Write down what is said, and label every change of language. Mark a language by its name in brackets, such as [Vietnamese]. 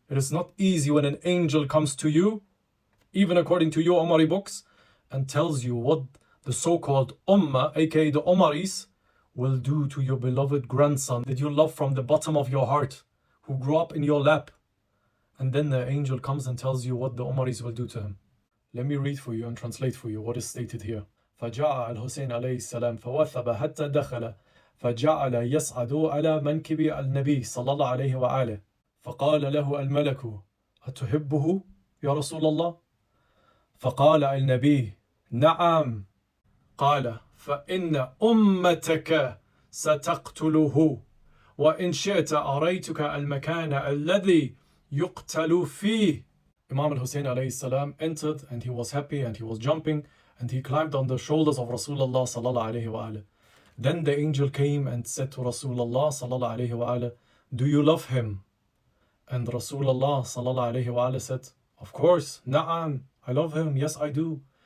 [English] It is not easy when an angel comes to you, even according to your Umari books, and tells you what the so-called Ummah, aka the Umaris, will do to your beloved grandson that you love from the bottom of your heart, who grew up in your lap. And then the angel comes and tells you what the Umaris will do to him. Let me read for you and translate for you what is stated here. [Arabic] فجاء الحسين عليه السلام فوثب حتى دخل فجعل يصعد على منكب النبي صلى الله عليه وآله فقال له الملك أتحبه يا رسول الله؟ فقال النبي نعم. قال فإن أمتك ستقتله وإن شئت أريتك المكان الذي يقتل فيه. [English] Imam al-Hussain alayhi salam entered and he was happy and he was jumping and he climbed on the shoulders of Rasulullah sallallahu alayhi wa alayhi. Then the angel came and said to Rasulullah sallallahu alayhi wa alayhi, do you love him? And Rasulullah sallallahu alayhi wa alayhi said, of course, na'am, I love him, yes I do.